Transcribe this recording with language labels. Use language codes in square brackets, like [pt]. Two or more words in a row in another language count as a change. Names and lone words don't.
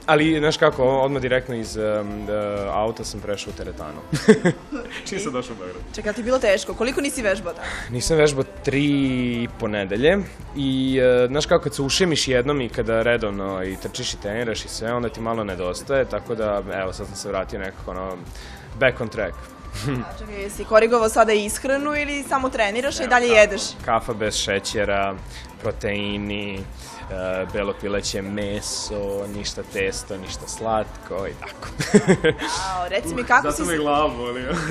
[sr] Ali, znaš kako, odmah direktno iz auta sam prešao u teretanu. Čim sam došao u Beograd. Čekaj, ti je bilo teško? Koliko nisi vežbao tamo? Nisam vežbao 3,5 nedelje i, znaš kako, kad se ušemiš jednom i kada redovno i trčiš i treniraš i sve, onda ti malo nedostaje, tako da, evo, sad sam se vratio nekako, [en] back on track. [sr] Čekaj, jesi korigovao sada ishranu ili samo treniraš i dalje jedeš? Kafa bez šećera, proteini, belo pileće meso, ništa testo, ništa slatko i tako. Reci mi kako si... Zato me glavu boli.